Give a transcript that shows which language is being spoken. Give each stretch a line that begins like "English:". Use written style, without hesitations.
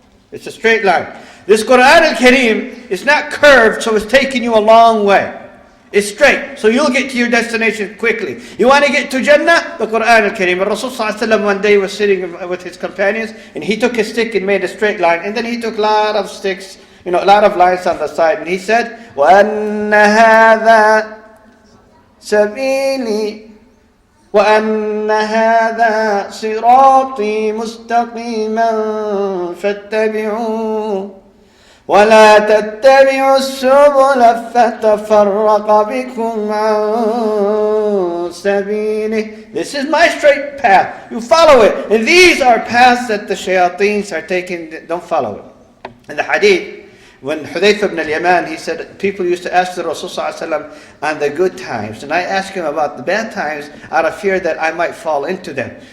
English: It's a straight line. This Quran al-Kareem is not curved, so it's taking you a long way. It's straight. So you'll get to your destination quickly. You want to get to Jannah? The Quran al-Kareem. Rasul sallallahu alaihi wasallam one day was sitting with his companions and he took his stick and made a straight line. And then he took a lot of sticks, a lot of lines on the side. And he said,
Arabic: وَأَنَّ هَذَا سَبِيلِي وَأَنَّ هَذَا صِرَاطِي مُسْتَقِيمًا فَاتَّبِعُوهُ وَلَا تَتَّبِعُوا السُّبُلَ فَتَفَرَّقَ بِكُمْ عَنْ سَبِيلِهِ.
English: This is my straight path. You follow it. And these are paths that the shayateens are taking. Don't follow it. In the hadith, when Hudayfa ibn al-Yaman, he said, people used to ask the Rasul sallallahu alaihi wasallam on the good times. And I asked him about the bad times out of fear that I might fall into them.